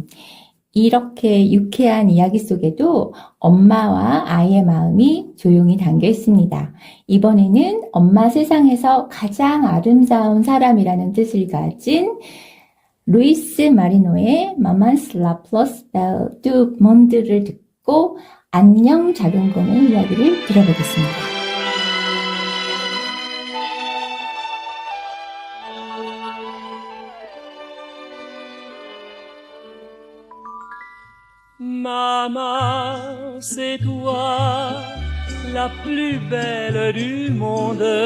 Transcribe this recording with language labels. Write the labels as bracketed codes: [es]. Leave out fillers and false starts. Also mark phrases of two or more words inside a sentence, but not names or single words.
[ko] 이렇게 유쾌한 이야기 속에도 엄마와 아이의 마음이 조용히 담겨 있습니다. 이번에는 엄마 세상에서 가장 아름다운 사람이라는 뜻을 가진 루이스 마리노의 마만스 라플러스 두 몬드를 듣고 안녕 작은 곰의 이야기를 들어보겠습니다. [fr] Maman, c'est toi la plus belle du monde.